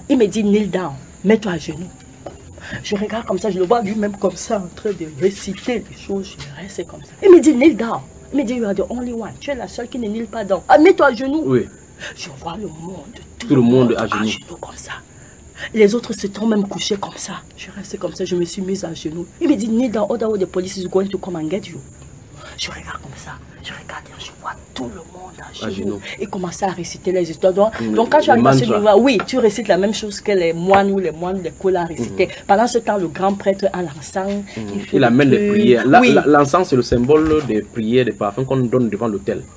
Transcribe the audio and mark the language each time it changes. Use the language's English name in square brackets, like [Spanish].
[French] Il me dit, [English] kneel down, [French] mets-toi à genoux. Je regarde comme ça, je le vois lui-même comme ça en train de réciter les choses. Je reste comme ça. Il me dit, kneel down. Il me dit, [English] you are the only one. [French] Tu es la seule qui ne kneel pas down. Ah, mets-toi à genoux. Oui. Je vois le monde. Tout le monde à genoux. À genoux comme ça. Les autres se sont même couchés comme ça. Je reste comme ça, je me suis mise à genoux. Il me dit, [English] kneel down. Order the police is going to come and get you. [French] Je regarde comme ça. Je regarde et je vois tout le monde à genoux. Et commencer à réciter les histoires. Donc quand tu arrives à ce niveau, oui, tu récites la même chose que les moines ou les moines, les coulards à réciter. Mm-hmm. Pendant ce temps, le grand prêtre a l'encens. Mm-hmm. Il amène les prières. Oui. L'encens, c'est le symbole des prières, des parfums qu'on donne devant l'autel.